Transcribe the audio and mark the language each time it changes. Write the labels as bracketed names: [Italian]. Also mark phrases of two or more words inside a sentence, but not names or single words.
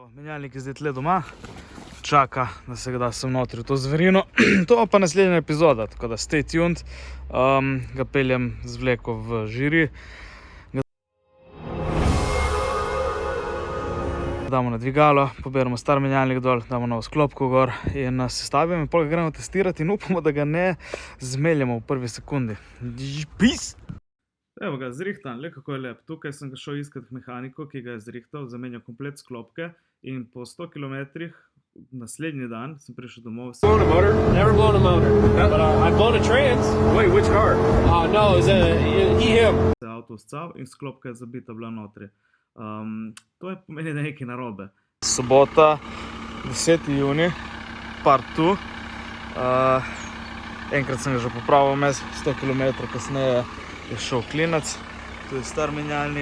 [Slovenian] Menjalnik je zdaj tle doma, čaka, da se ga da sem notri v to zverino. To pa naslednja epizoda, tako da [English] stay tuned. [Slovenian] Ga peljem z vleko v žiri. Damo na dvigalo, poberemo star menjalnik dol, damo novo sklopko gor in sestavimo in pol ga gremo testirati in upamo, da ga ne zmeljemo v prvi sekundi. Peace! Evo ga, zrihtan, le kako je lep. Tukaj sem ga šel iskat mehaniko, ki ga je zrihtal, zamenjal komplet sklopke in po 100 km naslednji dan sem prišel domov. [English] Blown a motor? Never blown a motor. But I've blown a trans. Wait, which car? No, it was him. [Slovenian] Se avto uscal in sklopka je zabita bila notri. To je pomeni, da je nekaj narobe. Sobota, 10. juni, part 2. Enkrat sem ga že popravil, mes 100 km kasneje je šel klinac. Tu je star menjalnik.